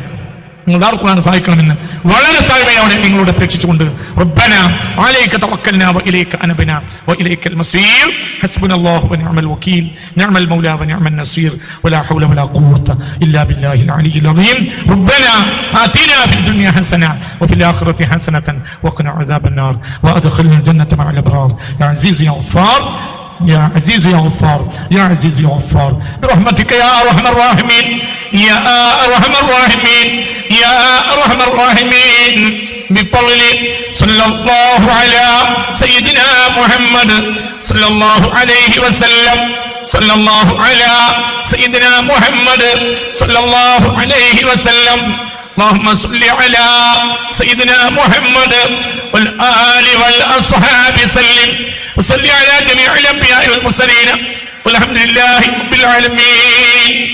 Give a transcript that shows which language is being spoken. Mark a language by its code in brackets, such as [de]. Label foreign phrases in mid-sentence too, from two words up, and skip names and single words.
[ml] നിങ്ങൾ ദാറുൽ ഖുർആനെ സഹായിക്കണമെന്ന് വളരെ താഴ്മയോടെ നിങ്ങളോട് അപേക്ഷിച്ചുകൊണ്ട് [ar] ربنا عليك توكلنا وإليك أنبنا وإليك المصير حسبنا الله ونعم الوكيل نعم المولى ونعم النصير ولا حول ولا قوة إلا بالله العلي العظيم ربنا آتنا في الدنيا حسنة وفي الآخرة حسنة وقنا عذاب النار وأدخلنا الجنة مع الأبرار يا عزيز يا غفار يا عزيز يا غفار يا عزيز يا غفار برحمتك يا ارحم الراحمين يا ارحم الراحمين يا ارحم الراحمين بفضل صلى الله على سيدنا محمد صلى الله عليه وسلم صلى الله على سيدنا محمد صلى الله عليه وسلم اللهم صل على سيدنا محمد والآل والأصحاب سلم وصل على جميع الأنبياء والمرسلين والحمد لله رب العالمين.